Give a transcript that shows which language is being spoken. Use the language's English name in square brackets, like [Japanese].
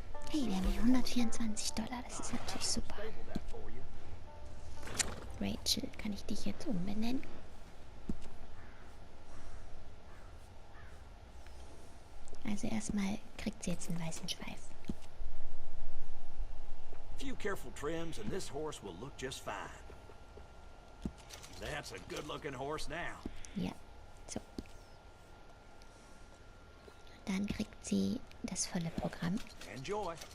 [German] Hey, wir haben hier $124. Das ist natürlich super. Rachel, kann ich dich jetzt umbenennen? Also erstmal kriegt sie jetzt einen weißen Schweif. [English] Few careful trims and this horse will look just fine. That's a good-looking horse now. [German] Ja, so. Dann kriegt sie das volle Programm. [English] Enjoy.